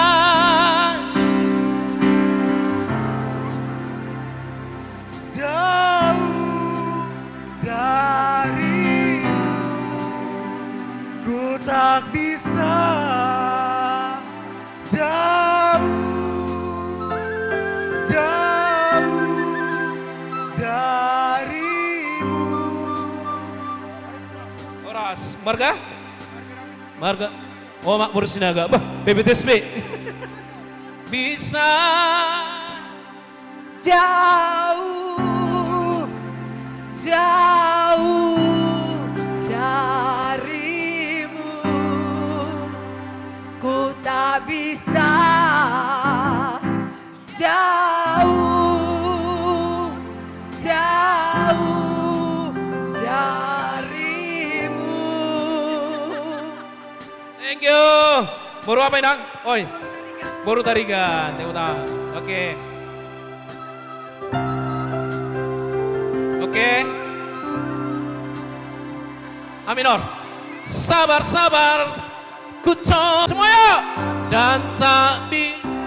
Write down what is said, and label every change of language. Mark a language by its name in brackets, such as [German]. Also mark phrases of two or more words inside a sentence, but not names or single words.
[Indonesian] Jauh darimu ku tak bisa jauh darimu. Oras, Marga? Marga. Oh, Mak Baru Sinaga. Bah, BBTSB. Bisa Jauh darimu ku tak bisa jauh darimu. [English] Thank you. [Indonesian] Baru apa Inang? Oi. Baru tarigan. Oke. Oke. [English] A minor. [Indonesian] Sabar ku coba semuanya dan tak bisa